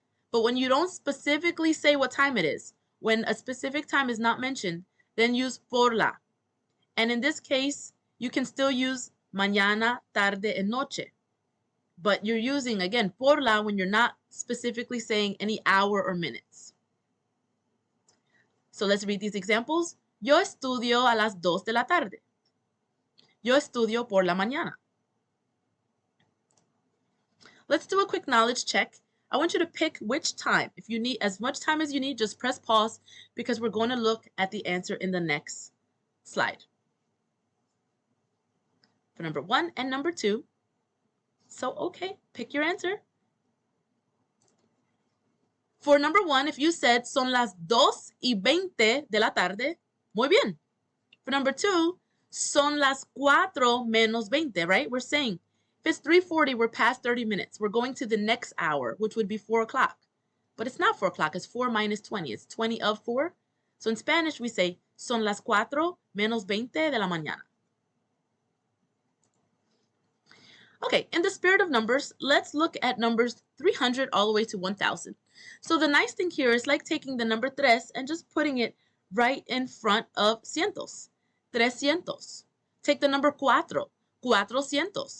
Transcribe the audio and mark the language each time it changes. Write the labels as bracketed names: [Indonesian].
[English] But when you don't specifically say what time it is, when a specific time is not mentioned, then use [Spanish] por la. [English] And in this case, you can still use mañana, tarde, and noche. But you're using, again, [Spanish] por la [English] when you're not specifically saying any hour or minutes. So let's read these examples. [Spanish] Yo estudio a las 2 de la tarde. Yo estudio por la mañana. [English] Let's do a quick knowledge check. I want you to pick which time. If you need as much time as you need, just press pause because we're going to look at the answer in the next slide. For number 1 and number 2. So, okay, pick your answer. For number 1, if you said [Spanish] son las 2:20 de la tarde, muy bien. [English] For number 2, [Spanish] son las 4 menos 20, [English] right? We're saying if it's 3:40, we're past 30 minutes. We're going to the next hour, which would be 4 o'clock. But it's not 4 o'clock, it's 4 minus 20. It's 20 of 4. So in Spanish, we say [Spanish] son las 4 menos 20 de la mañana. [English] Okay, in the spirit of numbers, let's look at numbers 300 all the way to 1,000. So the nice thing here is like taking the number 3 and just putting it right in front of cientos. 300. Take the number 4. 400.